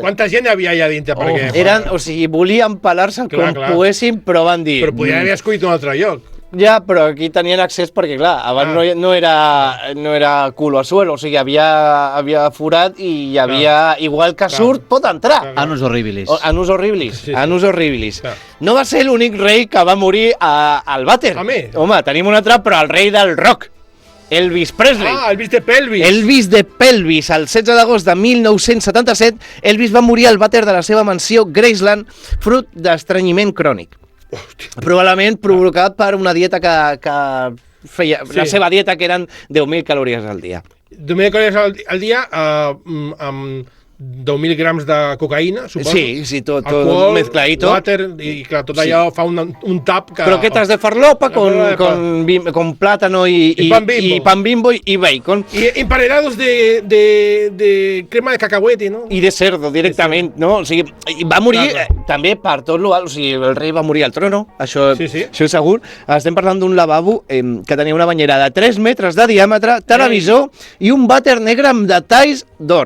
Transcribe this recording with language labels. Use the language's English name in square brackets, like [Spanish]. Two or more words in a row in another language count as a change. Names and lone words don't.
[Catalan] Quanta gent hi havia allà dintre? O sigui, volien pelar-se com poguessin, però van dir... Però podien haver escollit un altre lloc. Ja, però aquí tenien accés perquè, clar, abans no era [Spanish] culo a suelo, [Catalan] o sigui, havia forat i hi havia, igual que surt, pot entrar. [Latin] Anus horribilis. Anus horribilis, anus horribilis. [Catalan] No va ser l'únic rei que va morir al vàter. Home, tenim un altre, però el rei del rock. Elvis Presley. Ah, Elvis de Pelvis. Elvis de Pelvis. El 16 d'agost de 1977, Elvis va morir al vàter de la seva mansió Graceland, fruit d'estrenyiment crònic. Probablement provocat per una dieta que feia... Sí. La seva dieta, que eren 10.000 calories al dia. 2.000 calories al dia amb 10.000 grams de cocaïna, suposo. Sí, tot Alcohol, mezcladito. Water, i clar, tot allò fa un tap que... [Spanish] Croquetas de farlopa Farlopa con plátano y pan bimbo y bacon. [Catalan] I emparedados de crema de cacahuete, no? I de cerdo, directament, no? O sigui, va morir també per tot l'alt, o sigui, el rei va morir al trono, això és segur. Estem parlant d'un lavabo que tenia una banyera de 3 metres de diàmetre, televisor i un vàter negre amb detalls d'or.